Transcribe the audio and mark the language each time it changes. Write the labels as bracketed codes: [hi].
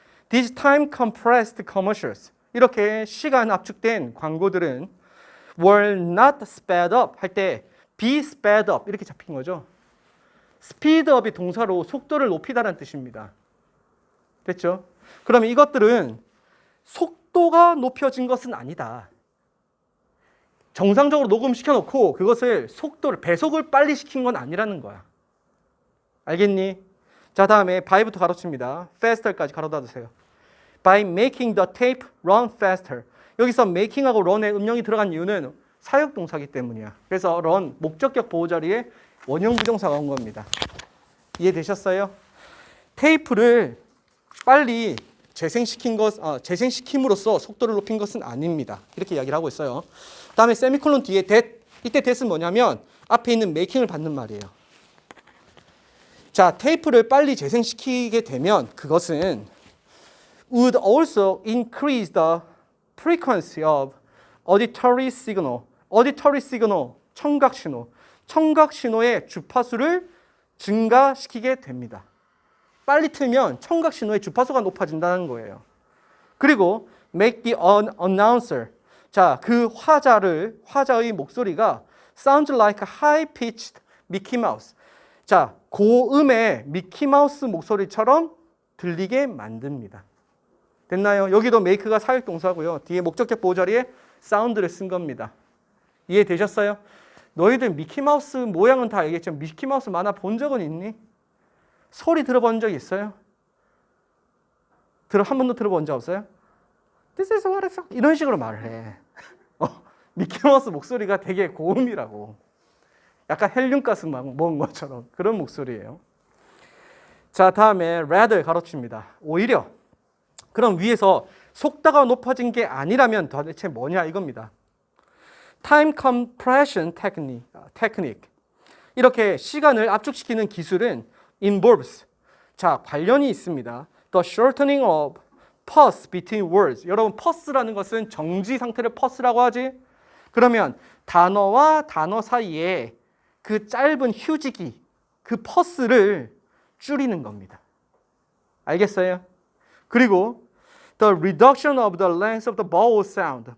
[en] These time compressed commercials. [ko] 이렇게 시간 압축된 광고들은 [en] were not sped up [ko] 할 때 [en] be sped up [ko] 이렇게 잡힌 거죠. speed up이 동사로 속도를 높이다라는 뜻입니다. 됐죠? 그러면 이것들은 속도가 높여진 것은 아니다. 정상적으로 녹음시켜 놓고 그것을 배속을 빨리 시킨 건 아니라는 거야. 알겠니? 자, 다음에 by부터 가로칩니다. faster까지 가로 닫으세요. [en] By making the tape run faster. [ko] 여기서 making하고 run에 음령이 들어간 이유는 사역동사기 때문이야. 그래서 run, 목적격 보호 자리에 원형 부정사가 온 겁니다. 이해되셨어요? 테이프를 빨리 재생시킴으로써 속도를 높인 것은 아닙니다. 이렇게 이야기를 하고 있어요. 다음에 세미콜론 뒤에 that, 이때 that은 뭐냐면 앞에 있는 making을 받는 말이에요. 자, 테이프를 빨리 재생시키게 되면 그것은 [en] would also increase the frequency of auditory signal. auditory signal, 청각신호. [ko] 청각신호의 주파수를 증가시키게 됩니다. 빨리 틀면 청각신호의 주파수가 높아진다는 거예요. 그리고 [en] make the announcer. [ko] 자, 그 화자의 목소리가 [en] sounds like a high-pitched Mickey Mouse. [ko] 자, 고음의 미키마우스 목소리처럼 들리게 만듭니다. 됐나요? 여기도 make가 사역 동사고요. 뒤에 목적격 보호 자리에 사운드를 쓴 겁니다. 이해되셨어요? 너희들 미키마우스 모양은 다 알겠지만 미키마우스 만화 본 적은 있니? 소리 들어본 적 있어요? 한 번도 들어본 적 없어요? [en] This is what it's [ko] 이런 식으로 말을 해. 미키마우스 목소리가 되게 고음이라고. 약간 헬륨가스 먹은 것처럼 그런 목소리예요. 자, 다음에 rather 가로칩니다. 오히려. 그럼 위에서 속도가 높아진 게 아니라면 도대체 뭐냐 이겁니다. [en] Time compression technique. [ko] 이렇게 시간을 압축시키는 기술은 involves. 자, 관련이 있습니다. [en] The shortening of pause between words. [ko] 여러분, pause라는 것은 정지 상태를 pause라고 하지. 그러면 단어와 단어 사이에 그 짧은 휴지기, 그 pause를 줄이는 겁니다. 알겠어요? 그리고 [en] the reduction of the length of the vowel sound.